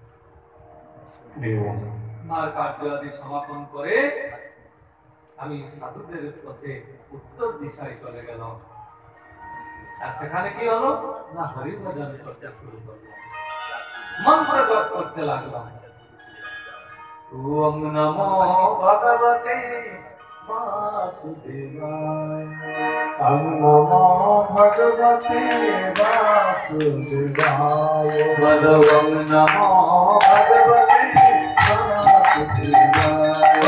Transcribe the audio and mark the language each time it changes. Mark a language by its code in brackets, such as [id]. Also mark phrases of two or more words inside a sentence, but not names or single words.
[bn] মার কার্য আদি সমাপন করে আমি সাধুদের পথে উত্তর দিশায় চলে গেলাম। আর সেখানে কি হলো না, হরিভজন করতে শুরু করলাম, মন্ত্র জপ করতে লাগলাম। [sa] ওম নমো ভগবতে वासुदेवाय, ओम नमो भगवते वासुदेवाय, ओम नमो भगवते वासुदेवाय,